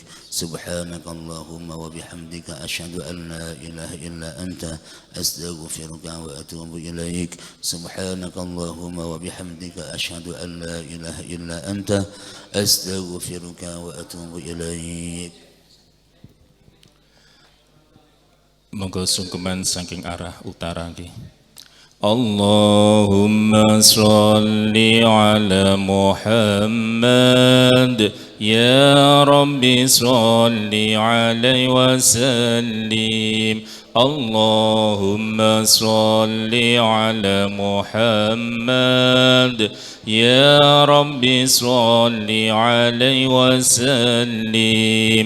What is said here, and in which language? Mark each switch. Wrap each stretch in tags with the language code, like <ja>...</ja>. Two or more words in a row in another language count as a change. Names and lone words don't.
<ar>سبحانك اللهم وبحمدك أشهد أن لا إله إلا أنت أستغفرك وأتوب إليك. سبحانك اللهم وبحمدك أشهد أن لا إله إلا أنت أستغفرك وأتوب إليك.</ar> <jv>Monggo sungkeman saking arah utara nggih.</jv> <ar>اللهم صل على محمد يا رب صل عليه وسلم. اللهم صل على محمد يا رب صل عليه وسلم.</ar>